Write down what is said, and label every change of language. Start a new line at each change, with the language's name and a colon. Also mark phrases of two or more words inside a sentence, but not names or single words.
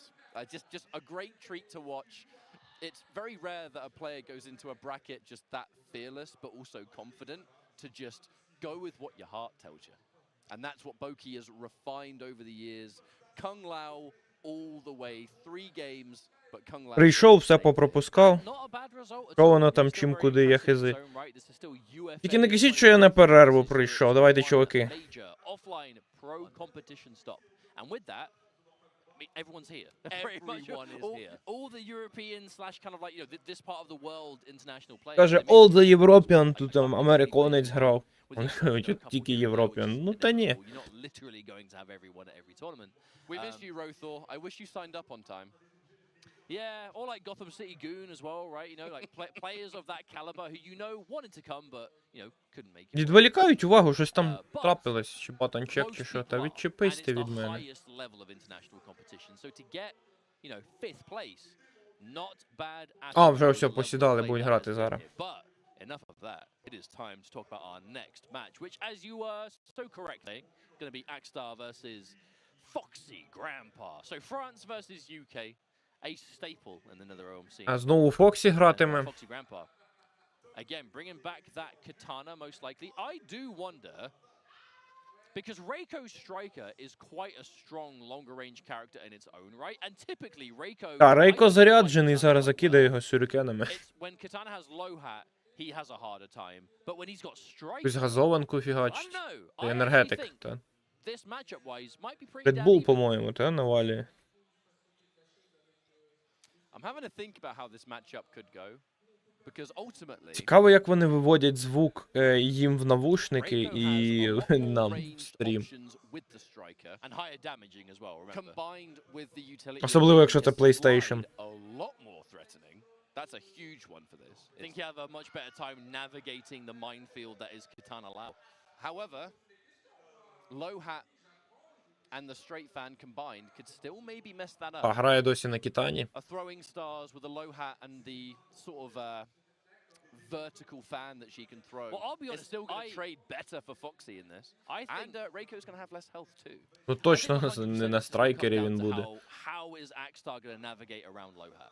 English: Just a great treat to watch. It's very rare that a player goes into a bracket just that fearless, but also confident to just go with what your heart tells you. And that's what Boki has refined over the years. Kung Lao all the way, 3 games, but Kung Lao...
Ukrainian: Прийшов, все попропускав. Що воно там, чим, куди, я хизи. Тільки не кажіть, що я на перерву прийшов. Давайте, чуваки.
English: Everyone's here. Everyone is here. All the European slash kind of like, you know, this part of the world international players. Каже, all the European,
Ukrainian: тут там американець грав. Тільки Європіан. Ну та ні.
English: You're not literally going to have everyone at every tournament. We missed you, Rothor. I wish you signed up on time. Yeah, or like Gotham City Goon as well, right? You know, like players of that caliber who you know wanted to come, but you know couldn't make it.
Ukrainian: Відволікають увагу, щось там трапилось, чи батончек, чи що. Та відчепись ти від мене. А, вже все, посідали, будуть грати зараз.
English: Enough of that. It is time to talk about our next match, which, as you were so correctly, going to be Axstar versus Foxy Grandpa. So France versus UK, a staple in the NetherRealm scene.
Ukrainian: А знову Фоксі гратиме.
English: Foxy Grandpa. Again, bringing back that katana, most likely. I do wonder, because Reiko's striker is quite a strong, longer-range character in its own right, and typically Reiko...
Ukrainian: А Рейко заряджений, зараз закидає його сюрикенами.
English: When Katana has low hat, he has a harder time, but when he's got striker...
Ukrainian: Якусь газованку фігачить. Та енергетик, та.
English: This matchup-wise might be pretty
Ukrainian: Red Bull, по-моєму, та, навалює.
English: I'm having to think about how this matchup could go. Because ultimately...
Ukrainian: Цікаво, як вони виводять звук їм в навушники і нам в стрім. Особливо, якщо це PlayStation.
English: That's a huge one for this. I think you have a much better time navigating the minefield that is Katana Lao. However, low hat and the straight fan combined could still maybe mess that up.
Ukrainian: А грає досі на Китані.
English: A throwing stars with a low hat and the sort of vertical fan that she can throw. Well, I'll be honest, it's still going to trade better for Foxy in this. I think and Reiko's going to have less health too.
Ukrainian: Ну точно не на страйкері він буде.
English: How is Axstar going to navigate around low hat?